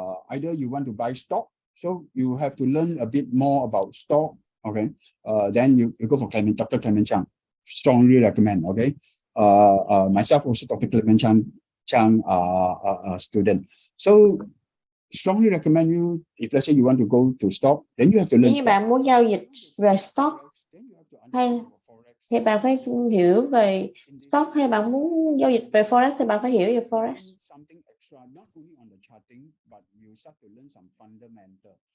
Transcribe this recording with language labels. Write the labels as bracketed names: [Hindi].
[English] Either you want to buy stock, so you have to learn a bit more about stock. Okay, then you go for Dr. Clement Chang. Strongly recommend. Okay, myself also Dr. Clement Chang student. So strongly recommend you, if let's say you want to go to stock, then you have to learn. [Vietnamese] Nếu bạn muốn giao dịch về stock hay thì bạn phải hiểu về stock, hay bạn muốn giao dịch về forex thì bạn phải hiểu về forex. [English] Not only on the charting, but you start to learn some fundamental.